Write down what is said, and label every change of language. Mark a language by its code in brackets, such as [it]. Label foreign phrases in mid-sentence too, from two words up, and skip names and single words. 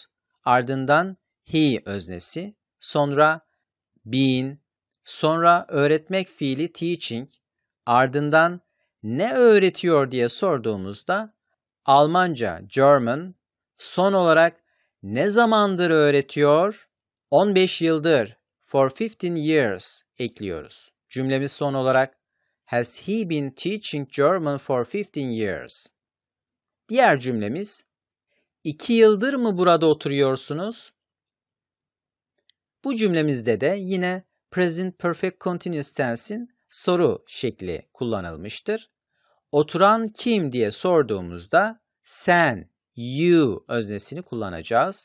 [tr] Ardından he öznesi, sonra been, sonra öğretmek fiili teaching, ardından ne öğretiyor diye sorduğumuzda Almanca German, son olarak ne zamandır öğretiyor? 15 yıldır, [en] for 15 years ekliyoruz. [tr] Cümlemiz son olarak [en] has he been teaching German for 15 years? [tr] Diğer cümlemiz 2 yıldır mı burada oturuyorsunuz? Bu cümlemizde de yine [en] present perfect continuous tense'in [tr] soru şekli kullanılmıştır. Oturan kim diye sorduğumuzda sen, you öznesini kullanacağız.